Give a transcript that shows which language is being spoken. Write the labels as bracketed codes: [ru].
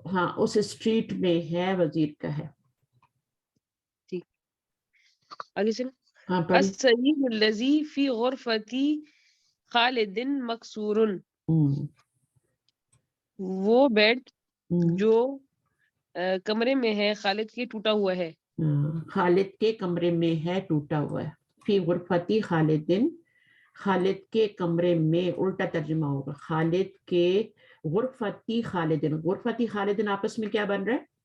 [ur] ہاں اس اسٹریٹ میں ہے, وزیر کا ہے. ٹھیک, آگے سے. ہاں پڑھیے. [ar] السرير الذي في غرفة خالد مكسور. [ur] وہ بیڈ جو کمرے میں ہے خالد کے ٹوٹا ہوا ہے. خالد کے کمرے میں ہے, ٹوٹا ہوا ہے. [ar] فی غرفتی خالدن, [ur] خالد کے کمرے میں, الٹا ترجمہ ہوگا. خالد کے [ar] غرفتی خالدن, غرفتی خالدن [ur] آپس میں کیا بن رہا ہے؟